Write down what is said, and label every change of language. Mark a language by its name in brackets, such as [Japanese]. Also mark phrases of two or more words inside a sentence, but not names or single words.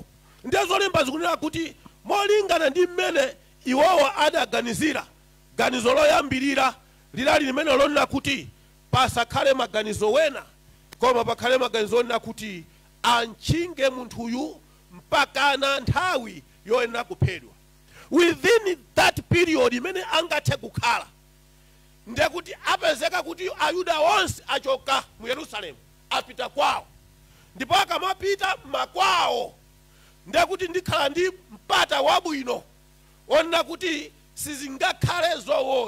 [Nyanja] Ndiye zolemba zikunena kuti molingana ndi mmene iwowa adaganizira, ganizo loyambirira lilali limene lonena kuti pasakhale maganizo wena koma pakhale maganizo onena kuti antchinge munthuyu mpakana nthawi yoyenera kuphedwa. [English] Within that period [Nyanja] imene angathe kukhala ndekuti apezeka kuti Ayuda onse achoka mu Yerusalemu apita kwawo, ndipo akamapita makwawo ndekuti ndikhala ndi mpata wabwino onena kuti sizingakhale zoona.